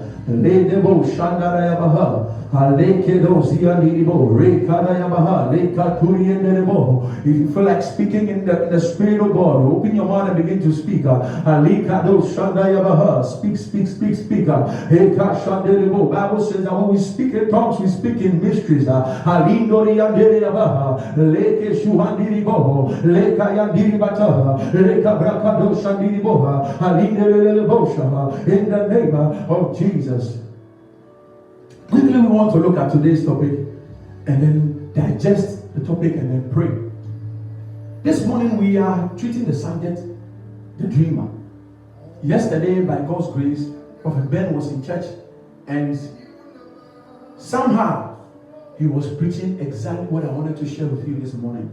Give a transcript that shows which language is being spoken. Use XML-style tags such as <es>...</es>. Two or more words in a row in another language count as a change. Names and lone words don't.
<en>Ledebo Shandarayabaha. Alekedo Zianibo, Rekadayabaha, Lekaturienebo. If you feel like speaking in the Spirit of God, open your mouth and begin to speak. Alekado Shandayabaha. Speak, speak, speak, speak. Eka Shandelebo. Bible says that when we speak in tongues, we speak in mysteries. Alindorianderiabaha, Leke Shuhandiribo, Leka Yandiribata, Leka Brakado Shandiriboha, Alindelebosha. In the name of Jesus. Quickly, we want to look at today's topic and then digest the topic and then pray. This morning, we are treating the subject, the dreamer. Yesterday, by God's grace, Prophet Ben was in church and somehow he was preaching exactly what I wanted to share with you this morning.</en>